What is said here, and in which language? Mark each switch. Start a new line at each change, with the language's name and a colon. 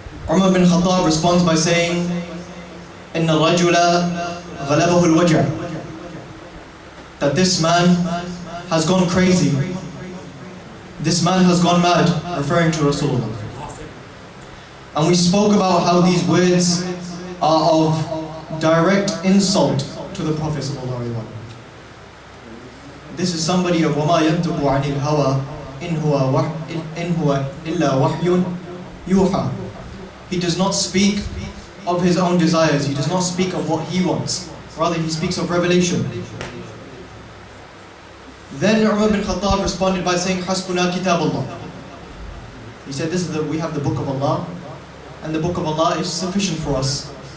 English: Umar bin Khattab responds by saying,
Arabic: إِنَّ الرَّجُلَ غَلَبَهُ الْوَجْعِ,
English: that this man has gone crazy. This man has gone mad, referring to Rasulullah. And we spoke about how these words are of direct insult to the Prophet ﷺ. This is somebody of
Arabic: وَمَا يَنْتُقُ عَنِ الْهَوَىٰ إِنْ هُوَ إِلَّا وَحْيٌ يُوحَىٰ.
English: He does not speak of his own desires. He does not speak of what he wants. Rather, he speaks of revelation. Then Umar bin Khattab responded by saying,
Arabic: حَسْبُنَا كِتَابُ اللَّهِ.
English: He said, we have the book of Allah, and the book of Allah is sufficient for us.